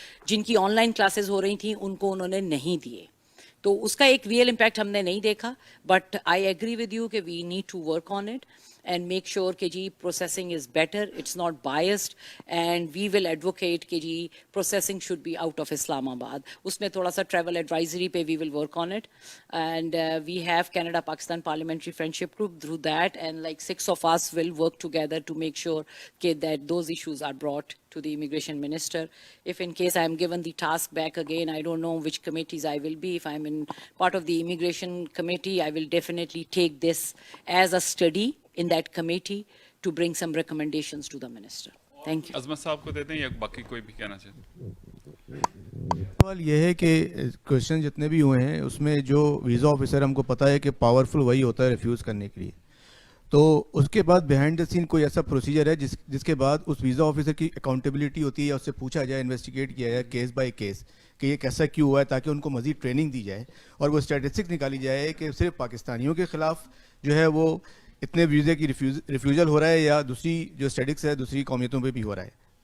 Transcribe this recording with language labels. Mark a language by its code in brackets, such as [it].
[ur] جن کی on line classes ہو رہی تھیں ان کو انہوں نے نہیں دیے. تو اس کا ایک ریئل امپیکٹ ہم نے نہیں دیکھا, [en] But I agree with you کہ we need to work on it and make sure کہ G processing is better, it's not biased, and we will advocate کہ G processing should be out of Islamabad. [ur] اس میں تھوڑا سا [en] Travel advisory پہ we will work on it, and we have Canada Pakistan parliamentary friendship group through that, and like 6 of us will work together to make sure that those issues are brought to the immigration minister. If in case I am given the task back again, I don't know which committees I will be. If I'm in part of the immigration committee, I will definitely take this as a study in that committee to bring some recommendations to the minister. Thank you. [ur] عظمت صاحب کو دیتے ہیں یا باقی کوئی بھی کہنا چاہتے؟ سوال یہ ہے کہ کوشچن جتنے بھی ہوئے ہیں اس میں جو ویزا آفیسر ہم کو پتہ ہے کہ پاورفل وہی ہوتا ہے ریفیوز کرنے کے لیے, تو اس کے بعد بیہائنڈ دا سین کوئی ایسا پروسیجر ہے جس کے بعد اس ویزا آفیسر کی اکاؤنٹیبلٹی ہوتی ہے یا اس سے پوچھا جائے, انویسٹیگیٹ کیا جائے کیس بائی کیس کہ یہ کیسا کیوں ہوا ہے, تاکہ ان کو مزید ٹریننگ دی جائے اور وہ اسٹیٹسٹکس نکالی جائے کہ صرف پاکستانیوں کے خلاف جو ہے وہ اتنے ویزے کی ریفیوزل ہو رہا ہے یا دوسری جو اسٹیٹکس ہے دوسری قومیتوں پہ بھی ہو رہا ہے.